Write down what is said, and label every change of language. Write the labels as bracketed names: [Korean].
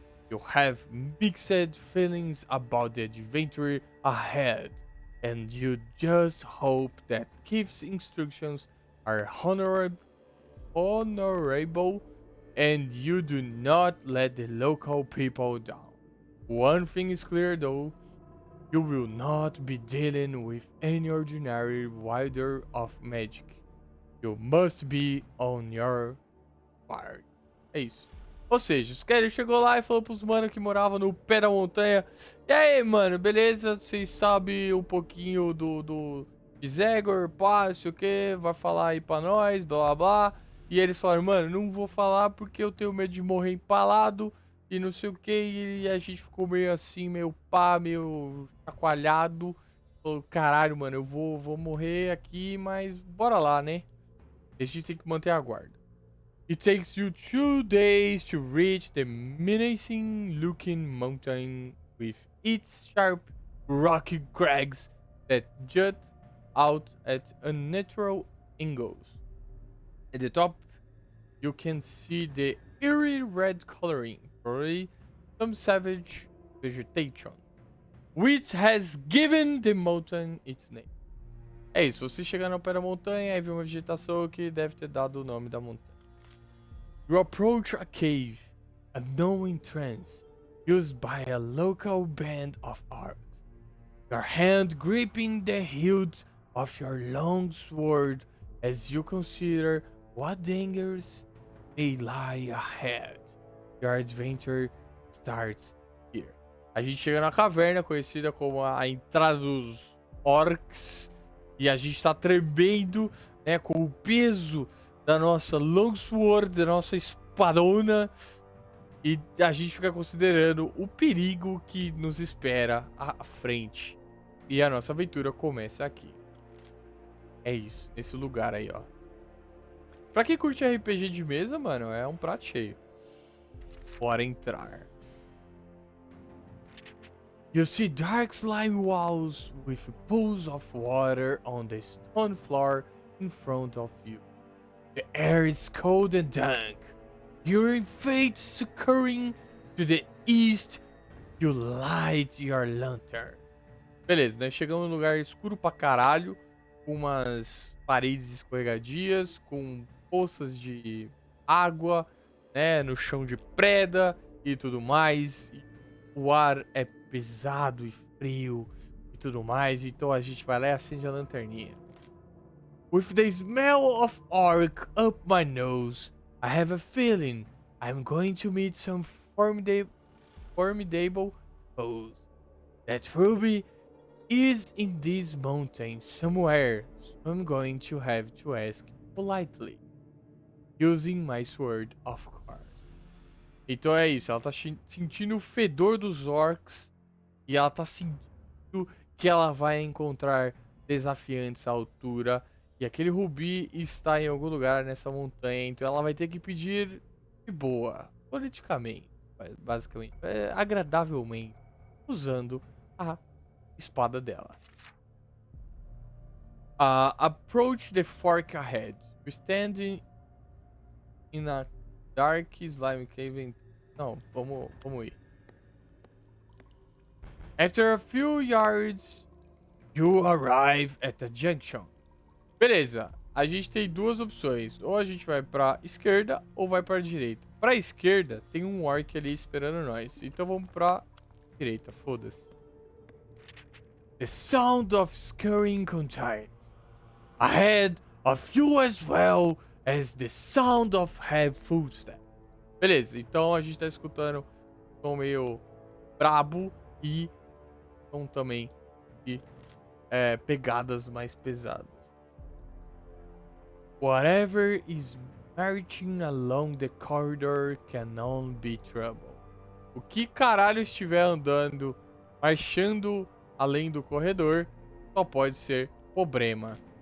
[English] You have mixed feelings about the adventure ahead, and you just hope that Kif's instructions are honorable and you do not let the local people down. One thing is clear though, you will not be dealing with any ordinary wielder of magic. You must be on your guard. [Portuguese] É isso. Ou seja, os caras chegou lá e falou pros mano que moravam no pé da montanha. E aí, mano, beleza? Vocês sabem um pouquinho de Zagor, pá, não sei o que, vai falar aí pra nós, blá blá blá. E eles falaram, mano, não vou falar porque eu tenho medo de morrer empalado e não sei o que. E a gente ficou meio assim, meio pá, meio chacoalhado. Falou, caralho, mano, eu vou morrer aqui, mas bora lá, né? A gente tem que manter a guarda. [English] It takes you 2 days to reach the menacing looking mountain with its sharp rocky crags that jut out at unnatural angles. At the top, you can see the eerie red coloring, probably some savage vegetation, which has given the mountain its name. [Portuguese] É isso, você chegar no pé da montanha e ver uma vegetação que deve ter dado o nome da montanha. [English] You approach a cave, a known entrance, used by a local band of orcs. Your hand gripping the hilt of your long sword as you consider what dangers may lie ahead. Your adventure starts here. [Portuguese] A gente chega na caverna, conhecida como a entrada dos orcs, e a gente tá tremendo, né, com o peso da nossa longsword, da nossa espadona, e a gente fica considerando o perigo que nos espera à frente. E a nossa aventura começa aqui. É isso, nesse lugar aí, ó. Pra quem curte RPG de mesa, mano, é um prato cheio. Bora entrar. [English] You see dark slime walls with pools of water on the stone floor in front of you. The air is cold and dank. During fate succumbing to the east, you light your lantern. [Portuguese] Beleza, nós chegamos num lugar escuro pra caralho, com umas paredes escorregadias, com poças de água, né, no chão de preda e tudo mais. E o ar é pesado e frio e tudo mais, então a gente vai lá e acende a lanterninha. [English] With the smell of orc up my nose, I have a feeling I'm going to meet some formidable foes. That ruby is in this mountain somewhere, so I'm going to have to ask politely, using my sword, of course. [Portuguese] Então é isso, ela tá sentindo o fedor dos orcs e ela tá sentindo que ela vai encontrar desafiantes à altura. E aquele rubi está em algum lugar nessa montanha, então ela vai ter que pedir de boa, politicamente, basicamente, agradavelmente, usando a espada dela. [English] Approach the fork ahead. You're standing in a dark slime cave. [Portuguese] Não, vamos ir. [English] After a few yards, you arrive at the junction. Beleza, [Portuguese] a gente tem duas opções. Ou a gente vai pra esquerda ou vai pra direita. Pra esquerda, tem um orc ali esperando nós. Então vamos pra direita, foda-se. [English] The sound of scurrying contains ahead of you as well as the sound of heavy footsteps. [Portuguese] Beleza, então a gente tá escutando um som meio brabo e som também de pegadas mais pesadas. [English] Whatever is marching along the corridor can only be trouble. [Portuguese] O que caralho estiver andando, marchando além do corredor, só pode ser problema.